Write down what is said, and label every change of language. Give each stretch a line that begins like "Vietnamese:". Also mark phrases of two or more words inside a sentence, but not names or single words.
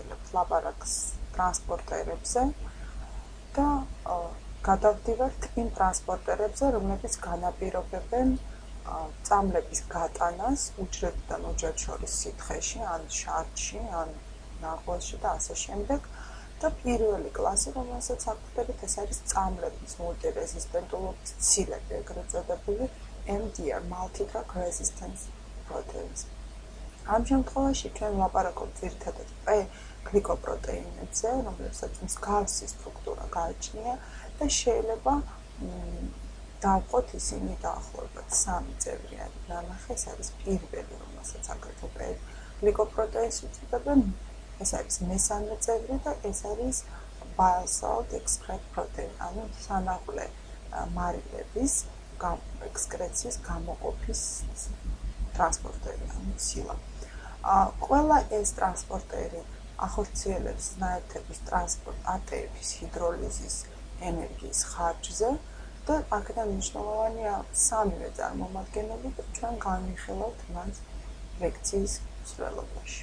Georgian: ლაპარაკს ტრანსპორტერებზე და გადავდივართ იმ ტრანსპორტერებზე, რომლებიც განაპირობებენ წამლების გატანას უჯრედიდან უჯრედს შორის სითხეში, ან შარდში, ან ნაღვაზში და ასე შემდეგ. და პირველი კლასი, რომელსაც აგვხდებით, ეს არის წამლების მულტირეზისტენტულობის ცილები, ეგრეთ წოდებული MDR,
English: multi-drug resistance proteins.
Georgian: ამ შემთხვევაში ჩვენ ვლაპარაკობთ ძირითადად P-გლიკოპროტეინებზე, რომლებსაც მსგავსი სტრუქტურა გააჩნია და შეიძლება დავყოთ ისინი დაახლოებით 3 წევრი არის ნანახი, ეს არის პირველი, რომელსაც აგრეთვე P-გლიკოპროტეინს უწოდებენ, ეს არის მესამე წევრი და ეს არის
English: bile salt excrete protein,
Georgian: ანუ სანაღვლე მარილების ექსკრეციის გამოყოფის ტრანსპორტერი, ანუ ცილა. ყველა ეს ტრანსპორტერი ახორციელებს ნაერთების ტრანსპორტ ATP-ის ჰიდროლიზის ენერგიის ხარჯზე და აქედან მნიშვნელოვანია სამივე წარმომადგენელი და ჩვენ განვიხილავთ მას რეაქციის მსვლელობაში.